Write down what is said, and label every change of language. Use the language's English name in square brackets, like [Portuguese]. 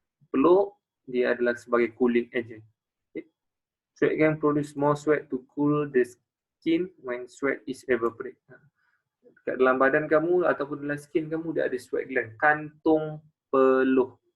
[Malay] Peluh dia adalah sebagai cooling agent. Okay. [English] Sweat can produce more sweat to cool the skin when sweat is evaporate. [Malay] Dekat dalam badan kamu ataupun dalam skin kamu dia ada sweat gland, kantung peluh.